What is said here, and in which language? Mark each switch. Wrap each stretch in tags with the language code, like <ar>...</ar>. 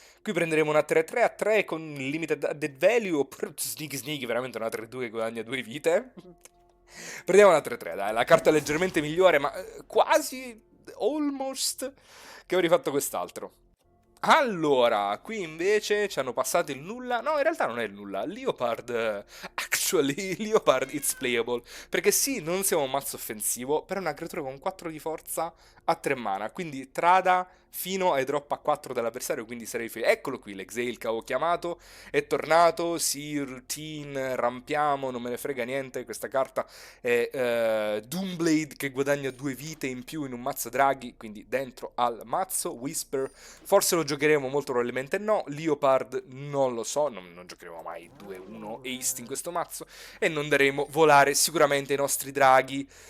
<it>Qui prenderemo una 3-3 a 3 con</it> <en>limited added value,</en> <it>oppure sneaky veramente una 3-2 che guadagna 2 vite. Prendiamo una 3-3, dai, la carta è leggermente migliore, ma quasi,</it> <en>almost,</en> <it>che avrei fatto quest'altro. Allora, qui invece ci hanno passato il nulla. No, in realtà non è il nulla. Leopard</it> <en>Actually, Leopard it's playable.</en> <it>Perché sì, non siamo un mazzo offensivo, però è una creatura con 4 di forza a 3 mana. Quindi trada fino ai drop a 4 dell'avversario, quindi sarei felice. Eccolo qui, l'Exale che avevo chiamato, è tornato, sì, routine, rampiamo, non me ne frega niente, questa carta è Doomblade che guadagna 2 vite in più in un mazzo draghi, quindi dentro al mazzo, Whisper, forse lo giocheremo, molto probabilmente no, Leopard non lo so, non giocheremo mai 2-1 Haste in questo mazzo, e non daremo volare sicuramente i nostri draghi.</it>